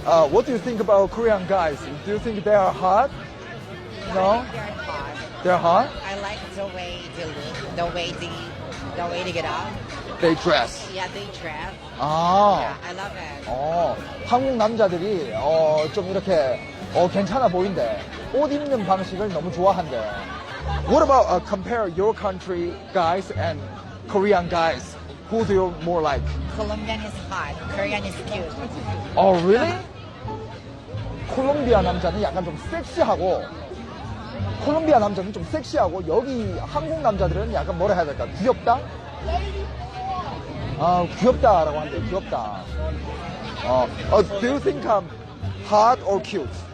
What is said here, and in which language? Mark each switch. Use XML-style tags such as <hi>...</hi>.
<en>What do you think about Korean guys? Do you think they are hot? No? They're hot. They're hot? I like the way they look, the way they get up. They dress. Yeah, they dress. Yeah, 아, I love it.</en> <ko>한국 남자들이 좀 이렇게 괜찮아 보인대. 옷 입는 방식을 너무 좋아한대.</ko> <en>What about compare your country guys and Korean guys? Who do you more like? Colombian is hot. Korean is cute. Oh, really?</en> <ko>콜롬비아 남자는 약간 좀 섹시하고 콜롬비아 남자는 좀 섹시하고 여기 한국 남자들은 약간 뭐라 해야 될까? 귀엽다? 귀엽다라고 하는데 귀엽다.</ko> <en>Do you think I'm hot or cute?</en>